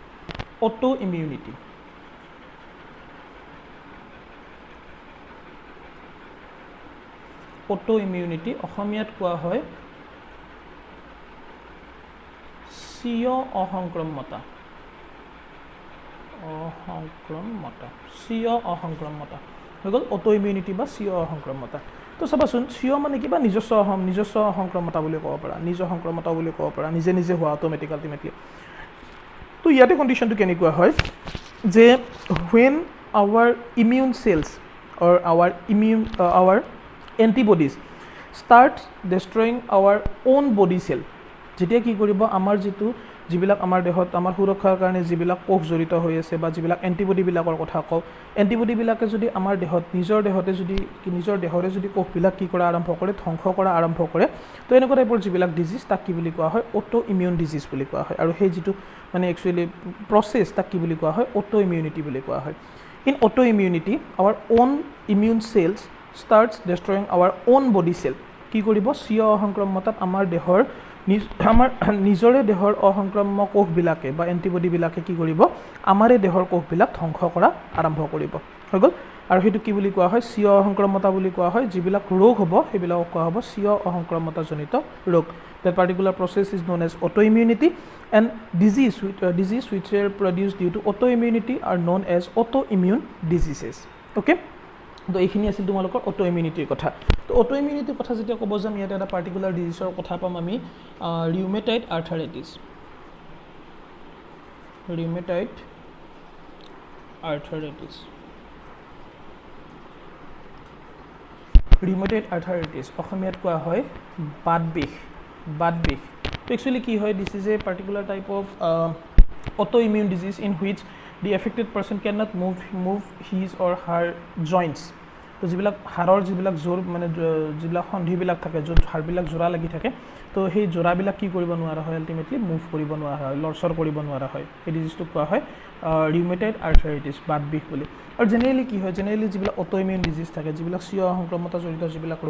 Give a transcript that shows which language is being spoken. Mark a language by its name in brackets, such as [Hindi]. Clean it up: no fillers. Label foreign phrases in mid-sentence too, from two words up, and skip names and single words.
[Assamese] অসমীয়াত কোৱা হয় স্বীয় অসংক্ৰমতা হৈ গ'ল [English] auto immunity [Assamese] বা স্বীয় অসংক্ৰমতা তো চাবাচোন স্বীয় মানে কিবা নিজস্ব অসংক্ৰমতা বুলি ক'ব পাৰা নিজে হোৱা [English] automatic ultimately [Assamese] তো ইয়াতে কণ্ডিশ্যনটো কেনেকুৱা হয় যে [English] when our immune cells or our antibodies start destroying our own body cell [Assamese] যেতিয়া কি কৰিব আমাৰ যিবিলাক আমাৰ দেহত আমাৰ সুৰক্ষাৰ কাৰণে যিবিলাক কোষ জড়িত হৈ আছে বা যিবিলাক এণ্টিবডিবিলাকৰ কথা কওঁ এণ্টিবডিবিলাকে যদি আমাৰ দেহত নিজৰ দেহৰে যদি কোষবিলাক কি কৰা আৰম্ভ কৰে ধ্বংস কৰা আৰম্ভ কৰে তো এনেকুৱা টাইপৰ যিবিলাক ডিজিজ তাক কি বুলি কোৱা হয় [English] auto immune [Assamese] ডিজিজ বুলি কোৱা হয় আৰু সেই যিটো মানে [English] actually process [Assamese] তাক কি বুলি কোৱা হয় [English] auto immunity [Assamese] বুলি কোৱা হয় [English] in auto immunity our own immune cells starts destroying our own body cell [Assamese] কি কৰিব স্বীয় অসংক্ৰামকতাত আমাৰ দেহৰ আমাৰ নিজৰে দেহৰ অসংক্ৰামক কোষবিলাকে বা এণ্টিবডিবিলাকে কি কৰিব আমাৰে দেহৰ কোষবিলাক ধ্বংস কৰা আৰম্ভ কৰিব হৈ গ'ল আৰু সেইটো কি বুলি কোৱা হয় স্বীয় অসংক্ৰামকতা বুলি কোৱা হয় যিবিলাক ৰোগ হ'ব সেইবিলাকক কোৱা হ'ব স্বীয় অসংক্ৰামকতাজনিত ৰোগ [English] that particular process is known as autoimmunity and disease which are produced due to autoimmunity are known as autoimmune diseases okay [Assamese] তো এইখিনি আছিল তোমালোকৰ [English] auto immunityৰ [Assamese] কথা তো [English] auto immunityৰ [Assamese] কথা যেতিয়া ক'ব যাম ইয়াতে এটা [English] particular diseaseৰ [Assamese] কথা পাম আমি [English] rheumatoid arthritis rheumatoid arthritis [Assamese] অসমীয়াত কোৱা হয় বাত বিষ তো একচুৱেলি কি হয় [English] this is a particular type of auto immune disease in which the affected person cannot move his or her joints [Assamese] তো যিবিলাক হাড়ৰ যিবিলাক জোৰ মানে যিবিলাক সন্ধিবিলাক থাকে য'ত হাড়বিলাক জোৰা লাগি থাকে তো সেই জোৰাবিলাক কি কৰিব নোৱাৰা হয় আল্টিমেটলি মুভ কৰিব নোৱাৰা হয় লৰচৰ কৰিব নোৱাৰা হয় এই ডিজিজটো কোৱা হয় [English] rheumatoid arthritis [Assamese] বাত বিষ বুলি আৰু জেনেৰেলি কি হয় জেনেৰেলি যিবিলাক [English] auto immune disease [Assamese] থাকে যিবিলাক স্বীয় সংক্ৰমতা জড়িত যিবিলাক ৰোগ